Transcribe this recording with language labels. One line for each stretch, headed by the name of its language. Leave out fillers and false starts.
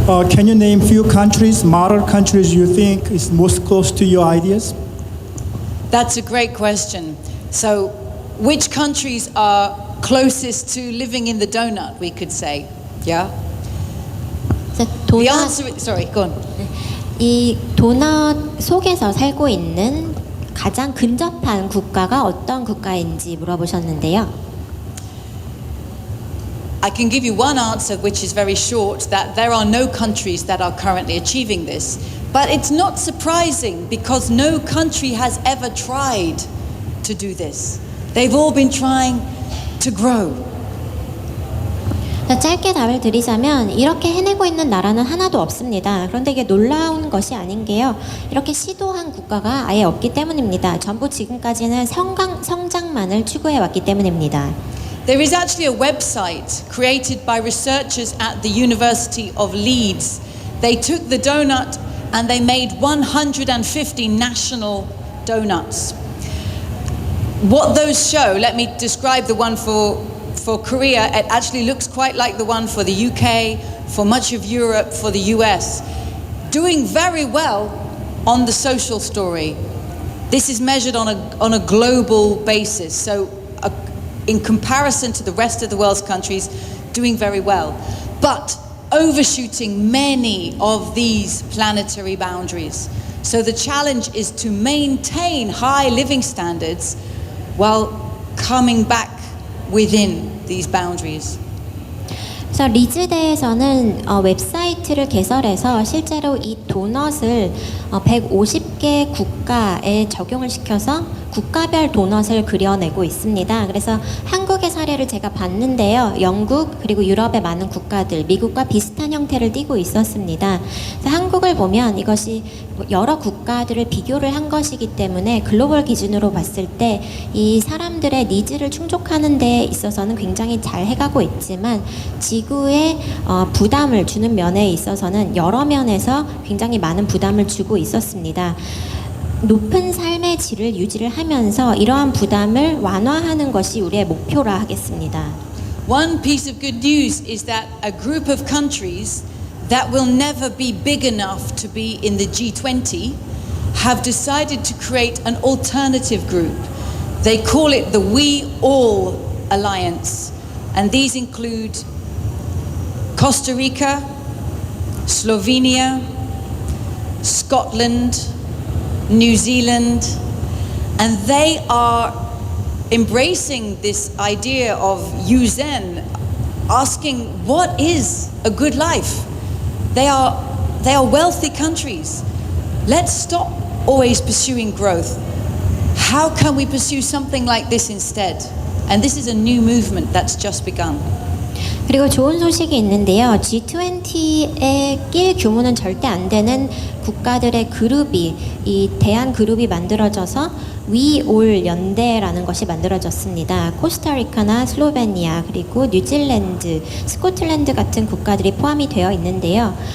English: Can you name few countries, model countries you think is most close to your ideas? That's a great question. So, which countries are closest to living in the donut, we could say? Yeah? The answer is, sorry, go on.
Korean: 이 도넛 속에서 살고 있는 가장 근접한 국가가 어떤 국가인지 물어보셨는데요.
English: I can give you one answer which is very short, that there are no countries that are currently achieving this. But it's not surprising because no country has ever tried to do this. They've all been trying to grow.
Korean: 짧게 답을 드리자면 이렇게 해내고 있는 나라는 하나도 없습니다. 그런데 이게 놀라운 것이 아닌 게요. 이렇게 시도한 국가가 아예 없기 때문입니다. 전부 지금까지는 성장만을 추구해왔기 때문입니다.
English: There is actually a website created by researchers at the University of Leeds. They took the donut and they made 150 national donuts. What those show, let me describe the one for Korea. It actually looks quite like the one for the UK, for much of Europe, for the US. Doing very well on the social story. This is measured on a global basis. So in comparison to the rest of the world's countries, doing very well. But overshooting many of these planetary boundaries. So the challenge is to maintain high living standards while coming back within these boundaries.
Korean: 그래서 리즈대에서는 웹사이트를 개설해서 실제로 이 도넛을 150개 국가에 적용을 시켜서 국가별 도넛을 그려내고 있습니다. 그래서 한국의 사례를 제가 봤는데요. 영국 그리고 유럽의 많은 국가들, 미국과 비슷한 형태를 띠고 있었습니다. 그래서 한국을 보면 이것이 여러 국가들을 비교를 한 것이기 때문에 글로벌 기준으로 봤을 때 이 사람들의 니즈를 충족하는 데 있어서는 굉장히 잘 해가고 있지만 지구에 부담을 주는 면에 있어서는 여러 면에서 굉장히 많은 부담을 주고 있었습니다. 높은 삶의 질을 유지를 하면서 이러한 부담을 완화하는 것이 우리의 목표라 하겠습니다.
English: One piece of good news is that a group of countries that will never be big enough to be in the G20 have decided to create an alternative group. They call it the We All Alliance, and these include Costa Rica, Slovenia, Scotland, New Zealand, and they are embracing this idea of Yuzen, asking what is a good life. They are wealthy countries. Let's stop always pursuing growth. How can we pursue something like this instead? And this is a new movement that's just begun.
Korean: 그리고 좋은 소식이 있는데요. G20에 낄 규모는 절대 안 되는 국가들의 그룹이 이 대한 그룹이 만들어져서 We All 연대라는 것이 만들어졌습니다. 코스타리카나 슬로베니아 그리고 뉴질랜드, 스코틀랜드 같은 국가들이 포함이 되어 있는데요.